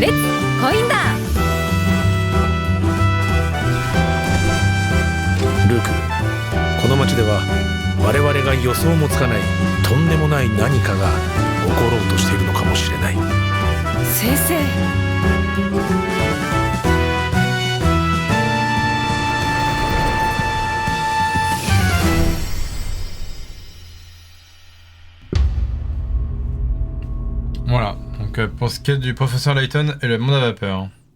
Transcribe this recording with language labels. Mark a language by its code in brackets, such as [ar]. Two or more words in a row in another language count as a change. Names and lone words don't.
[ja] レッツコインだ。ルーク、この町では我々が予想もつかないとんでもない何かが起ころうとしているのかもしれない。先生。 [fr] Voilà, donc pour ce qui est du professeur Layton et le monde à vapeur.